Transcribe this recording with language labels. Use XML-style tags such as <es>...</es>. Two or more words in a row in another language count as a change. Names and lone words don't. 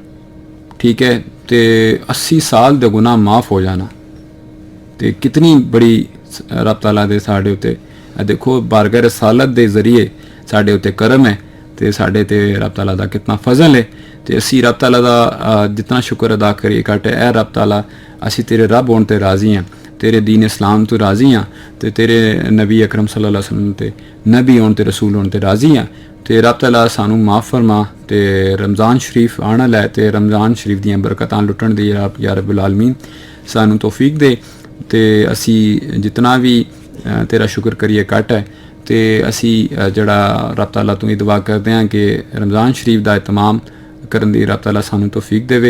<pa>ਠੀਕ ਹੈ ਤੇ 80 ਸਾਲ ਦੇ ਗੁਨਾਹ ਮਾਫ ਹੋ ਜਾਣਾ ਤੇ ਕਿਤਨੀ ਬੜੀ ਰੱਬ ਤਾਲਾ ਦੇ ਸਾਡੇ ਉੱਤੇ ਦੇਖੋ ਬਾਰਗਾਹ ਰਸਾਲਤ ਦੇ ਜ਼ਰੀਏ ਸਾਡੇ ਉੱਤੇ ਕਰਮ ਹੈ ਤੇ ਸਾਡੇ ਤੇ ਰੱਬ ਤਾਲਾ ਦਾ ਕਿਤਨਾ ਫਜ਼ਲ ਹੈ ਤੇ ਅਸੀਂ ਰੱਬ ਤਾਲਾ ਦਾ ਜਿਤਨਾ ਸ਼ੁਕਰ ਅਦਾ ਕਰੀਏ ਘੱਟ ਹੈ। ਰੱਬ ਤਾਲਾ ਅਸੀਂ ਤੇਰੇ ਰੱਬ ਹੋਣ ਤੇ ਰਾਜ਼ੀ ਹਾਂ, ਤੇਰੇ ਦੀਨ ਇਸਲਾਮ ਤੋਂ ਰਾਜ਼ੀ ਹਾਂ ਤੇ ਤੇਰੇ ਨਬੀ ਅਕਰਮ</pa> <ar>صلى الله عليه وسلم</ar> <pa>ਤੇ ਨਬੀ ਹੋਣ ਤੇ ਰਸੂਲ ਹੋਣ ਤੇ ਰਾਜ਼ੀ ਹਾਂ ਤੇ ਰੱਬ ਤਾਲਾ ਸਾਨੂੰ ਮਾਫ ਫਰਮਾ ਤੇ ਰਮਜ਼ਾਨ ਸ਼ਰੀਫ ਆਉਣ ਲੈ ਤੇ ਰਮਜ਼ਾਨ ਸ਼ਰੀਫ ਦੀਆਂ ਬਰਕਤਾਂ ਲੁੱਟਣ ਦੀ</pa> <ar>يا رب العالمين</ar> <pa>ਸਾਨੂੰ ਤੌਫੀਕ ਦੇ ਤੇ ਅਸੀਂ ਜਿਤਨਾ ਵੀ ਤੇਰਾ ਸ਼ੁਕਰ ਕਰੀਏ ਘੱਟ ਹੈ। ਤੇ ਅਸੀਂ ਜਿਹੜਾ ਰੱਬ ਤਾਲਾ ਤੋਂ ਇਹ ਦੁਆ ਕਰਦੇ ਹਾਂ ਕਿ ਰਮਜ਼ਾਨ ਸ਼ਰੀਫ ਦਾ ਇਤਮਾਮ ਕਰਨ ਦੀ ਰੱਬ ਤਾਲਾ ਸਾਨੂੰ ਤੌਫੀਕ ਦੇਵੇ।</pa>